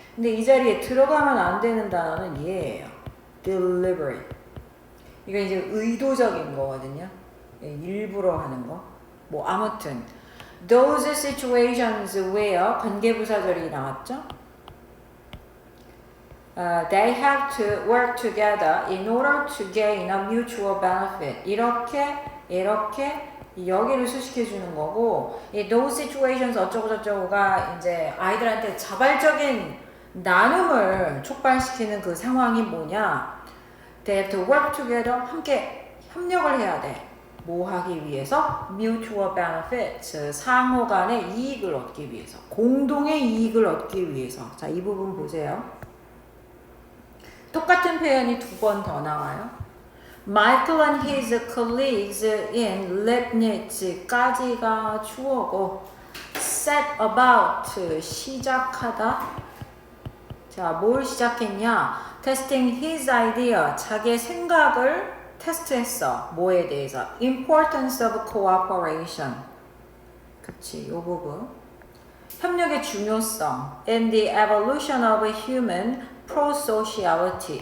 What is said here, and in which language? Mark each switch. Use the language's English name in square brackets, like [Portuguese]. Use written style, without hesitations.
[Korean] 근데 이 자리에 들어가면 안 되는 단어는 얘예요. deliberate. 이거 이제 의도적인 거거든요. 일부러 하는 거. 뭐 아무튼 [English] those situations where [Korean] 관계부사절이 나왔죠. [English] They have to work together in order to gain a mutual benefit. [Korean] 이렇게 여기를 수식해 주는 거고, 이 those situations 어쩌고저쩌고가 이제 아이들한테 자발적인 나눔을 촉발시키는 그 상황이 뭐냐? [English] They have to work together. [Korean] 함께 협력을 해야 돼. 뭐 하기 위해서? [English] Mutual benefit. [Korean] 상호 간의 이익을 얻기 위해서. 공동의 이익을 얻기 위해서. 자, 이 부분 보세요. 똑같은 표현이 두 번 더 나와요. Michael and his colleagues in Leibniz까지가 주어고 [English] set about [Korean] 시작하다. 자, 뭘 시작했냐? [English] Testing his idea. [Korean] 자기의 생각을 테스트했어. 뭐에 대해서? [English] Importance of cooperation. [Korean] 그치, 요 부분. 협력의 중요성. [English] And the evolution of human pro-sociality.